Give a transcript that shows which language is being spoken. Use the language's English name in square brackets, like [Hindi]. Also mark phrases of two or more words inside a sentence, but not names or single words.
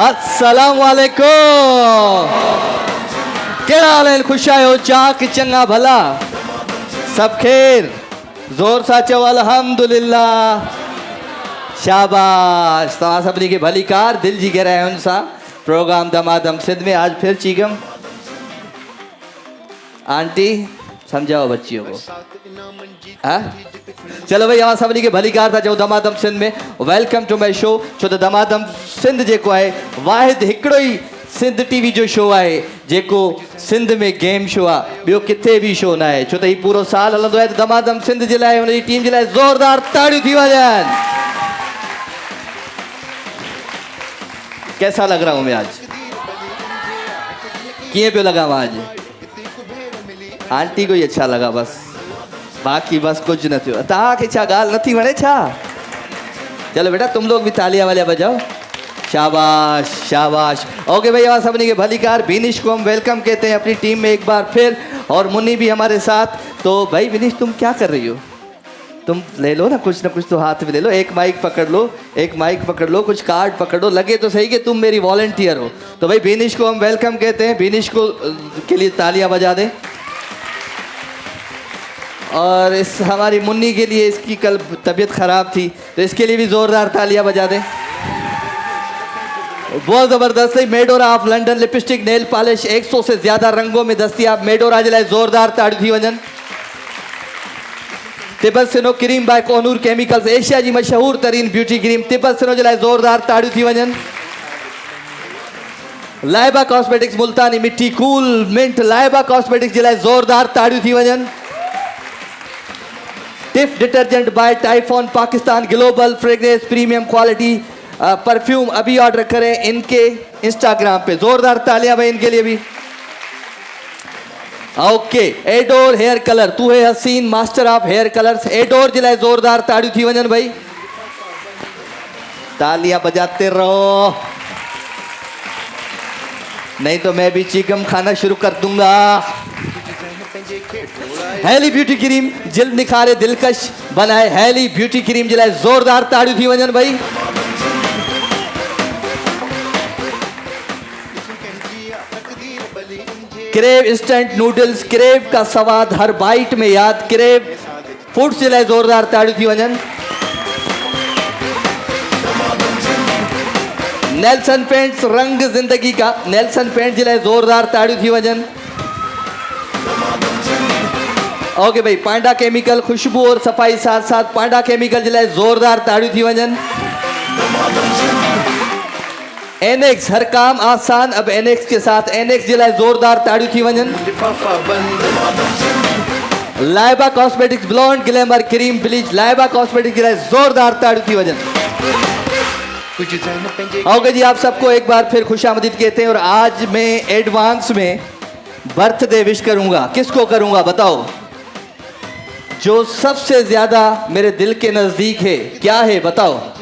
[Sindhi] अस्सलाम वालेकुम, केड़ा हाल आहिनि? ख़ुशि आहियो? चाक चङा भला सब ख़ैर? ज़ोर सां चओ अल्हम्दुलिल्लाह। शाबाश, तव्हां सभिनी खे भली कार दिलि जी गहराइयुनि सां प्रोग्राम दमादम सिंध में आज फिर चीगम। [Urdu] آنٹی سمجھاؤ بچیوں کو. ہاں چلو بھائی, [Sindhi] अवां सभिनी खे भली कार था चओ दमादम सिंध में [English] welcome to my show. [Sindhi] छो त दमादम सिंध जेको आहे वाहिद हिकिड़ो ई सिंध टीवी जो शो आहे जेको सिंध में [English] game show [Sindhi] आहे, ॿियो किथे बि शो न आहे। छो त हीउ पूरो साल हलंदो आहे त दमादम सिंध जे लाइ हुनजी टीम जे लाइ ज़ोरदार ताड़ियूं थी वञनि। [Urdu] کیسا لگ رہا ہوں میں آج? [Sindhi] कीअं पियो लॻां मां आज? [Urdu] آنٹی کو ہی اچھا لگا بس، باقی بس [Sindhi] कुछ न थियो। तव्हांखे छा ॻाल्हि नथी वणे छा? [Urdu] چلو بیٹا تم لوگ بھی تالیاں والیاں بجاؤ. شاباش شاباش. اوکے بھائی، ہمارے سبھی کے [Sindhi] भली कार [Urdu] ونش کو ہم ویلکم کہتے ہیں اپنی ٹیم میں ایک بار پھر، اور منی بھی ہمارے ساتھ. تو بھائی ونش، تم کیا کر رہی ہو؟ تم لے لو نا کچھ تو ہاتھ میں لے لو، ایک مائیک پکڑ لو، ایک مائیک پکڑ لو، کچھ کارڈ پکڑ لو، لگے تو سہی کہ تم میری والنٹیئر ہو. تو بھائی ونش کو ہم ویلکم کہتے ہیں، ونش کو کے لیے تالیاں بجا دیں. اور اس ہماری منی کے لیے، اس کی کل طبیعت خراب تھی تو اس کے لیے بھی زوردار تالیاں بجا دیں. بہت زبردست ہے. میڈورا آف لندن لپ اسٹک [English] nail polish [Urdu] 100 سے زیادہ رنگوں میں دستیاب. [Sindhi] मेडोरा जे लाइ ज़ोरदार ताड़ियूं थी वञनि। तिबसनो क्रीम बाय कोहनूर केमिकल्स, एशिया जी मशहूर तरीन [English] beauty cream [Sindhi] तिबसनो जे लाइ ज़ोरदार ताड़ियूं थी वञनि। लाइबा कॉस्मेटिक्स मुल्तानी मिट्टी कूल मिंट लाइबा कॉस्मेटिक्स जे लाइ ज़ोरदार ताड़ियूं थी वञनि। [Urdu] ٹف ڈٹرجنٹ بائے ٹائفون پاکستان، گلوبل فریگرینس [English] premium quality perfume [Urdu] ابھی آرڈر کریں ان کے انسٹاگرام پہ. زوردار تالیاں بھائی ان کے لیے بھی. [English] OK, Adore Hair Color, [Urdu] تو ہے حسین [English] master of hair colors, [Sindhi] एडोर जे लाइ जोरदार ताड़ियूं थी वञनि भाई। [Urdu] تالیاں بجاتے رہو، نہیں تو میں بھی چکم کھانا شروع کر دوں گا. ہیلی بیوٹی کریم جلد نکھارے دلکش بنائے, [Sindhi] हैली ब्यूटी क्रीम जे लाइ जोरदार ताड़ियूं थी वञनि भाई। क्रेव इंस्टेंट नूडल्स, [Urdu] کریو کا سواد ہر بائٹ میں یاد, [Sindhi] क्रेव फूड्स जे लाइ जोरदार ताड़ियूं थी वञनि। नेल्सन पेंट्स [Urdu] رنگ زندگی کا, [Sindhi] नेल्सन पेंट जे लाइ जोरदार ताड़ियूं थी वञनि। ओके भाई, पांडा केमिकल [Urdu] خوشبو اور صفائی ساتھ ساتھ [Sindhi] पांडा केमिकल जे लाइ जोरदार ताड़ियूं थी वञनि। एनेक्स [Urdu] ہر کام آسان اب اینیکس کے ساتھ, [Sindhi] एनेक्स जे लाइ जोरदार ताड़ियूं थी वञनि। लाइबा कॉस्मेटिक्स [English] blonde glamour cream bleach, [Sindhi] लाइबा कॉस्मेटिक्स जे लाइ जोरदार ताड़ियूं थी वञनि। [Urdu] اوکے جی، آپ سب کو ایک بار پھر خوش آمدید کہتے ہیں. اور آج میں ایڈوانس میں [English] birthday wish [Urdu] کروں گا. کس کو کروں گا بتاؤ? جو سب سے زیادہ میرے دل کے نزدیک ہے. کیا ہے بتاؤ?